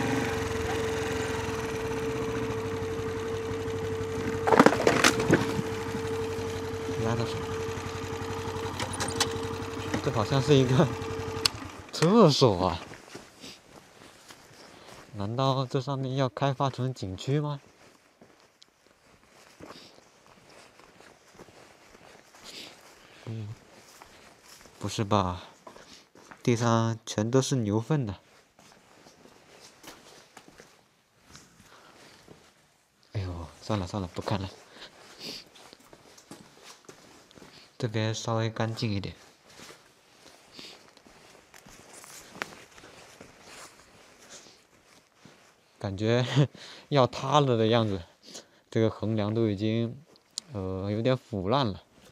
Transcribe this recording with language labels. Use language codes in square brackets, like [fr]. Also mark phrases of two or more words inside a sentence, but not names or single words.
[zh] 壓到手，這好像是一個廁所啊！難道這上面要開發成景區嗎？不是吧？地上全都是牛糞的。哎呦，算了算了，不看了。這邊稍微乾淨一點。感覺要塌了的樣子，這個橫梁都已經有點腐爛了。